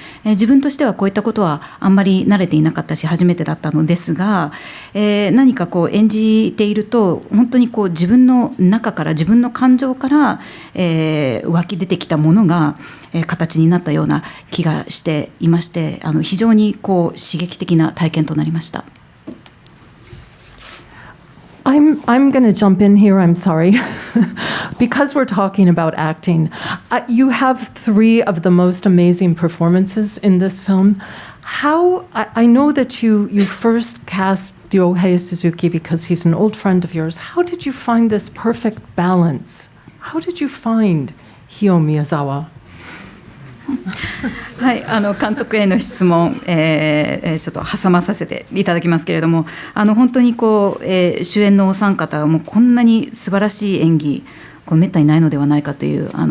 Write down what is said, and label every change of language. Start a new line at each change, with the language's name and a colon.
Japanese: 自分としてはこういったことはあんまり慣れていなかったし初めてだったのですが、何か演じていると本当に自分の中から自分の感情から、湧き出てきたものが、形になったような気がしていまして、非常に刺激的な体験となりました。
English: I'm going to jump in here, I'm sorry. Because we're talking about acting, you have 3 of the most amazing performances in this film. I know that you first cast Ryohei Suzuki because he's an old friend of yours. How did you find this perfect balance? How did you find Hio Miyazawa?
Japanese: はい、監督への質問、ちょっと挟まさせていただきますけれども、本当に主演のお三方はもうこんなに素晴らしい演技めったにないのではないかという